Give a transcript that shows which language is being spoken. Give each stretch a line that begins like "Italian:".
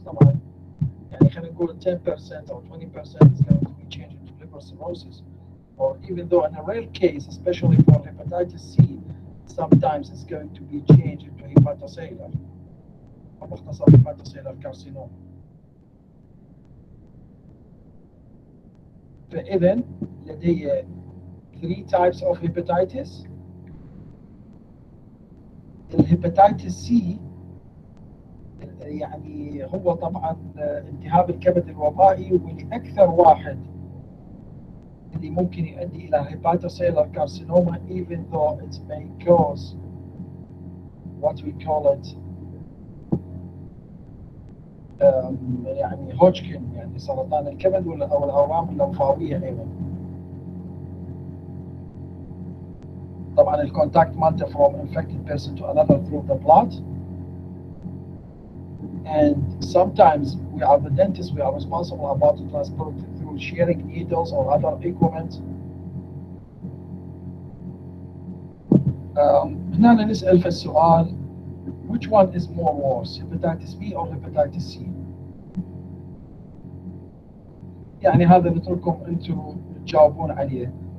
Arabic: طبعا يعني خلينا نقول
English: 10% or 20% is going to be changed into liver cirrhosis, or even though in a rare case, especially for hepatitis C, sometimes it's going to be changed into hepatocellular or مختصر hepatocellular carcinoma.
Arabic: فإذا لدي
English: 3 types of hepatitis.
Arabic: الهيباتيتس سي يعني هو طبعا التهاب الكبد الوبائي، واللي اكثر واحد اللي ممكن يؤدي الى hepatocellular carcinoma
English: even though it may cause what we call it
Arabic: يعني هوجكن، يعني سرطان الكبد او الاورام اللمفاويه ايضا. طبعا الكونتاكت مالته
English: from infected person to another through the blood. And sometimes we are the dentists, we are responsible about to transport it through sharing needles or other equipment.
Arabic: هنا نسأل في السؤال
English: which one is more worse, hepatitis B or hepatitis C?
Arabic: يعني هذا نترككم انتم تجاوبون عليه.